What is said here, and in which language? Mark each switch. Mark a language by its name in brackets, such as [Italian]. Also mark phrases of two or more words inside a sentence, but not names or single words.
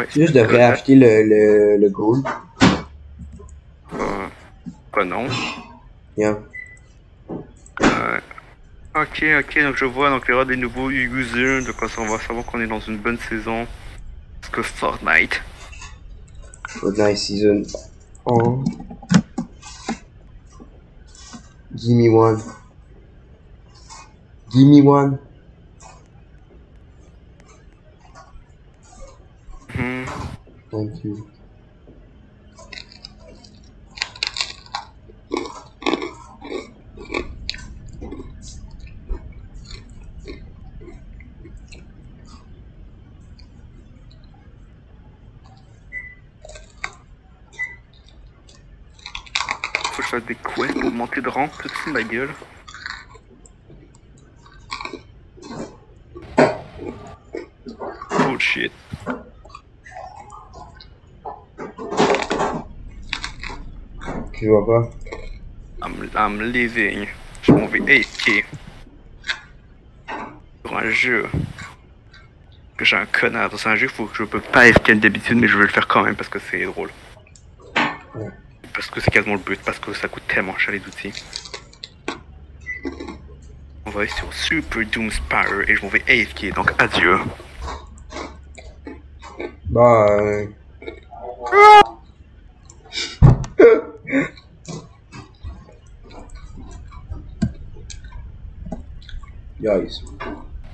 [French] je devrais acheter le gold. Quoi non? Yeah. Ok, donc je vois, donc il y aura des nouveaux users, donc on va savoir qu'on est dans une bonne saison. Parce que Fortnite. Fortnite Season 1. [English] Give me one. Give me one. Thank you. [French] Faut que je fasse des quests pour monter de rang, tout de ma gueule. Bullshit. Je vois pas. [English] I'm leaving. [French] Je m'en vais AFK. Sur un jeu. Que j'ai un connard. Dans un jeu, faut que je peux pas AFK d'habitude, mais je vais le faire quand même parce que c'est drôle. Ouais. Parce que c'est quasiment le but, parce que ça coûte tellement cher les outils. On va aller sur Super Doom Spire et je m'en vais AFK, donc adieu. Bye. Guys.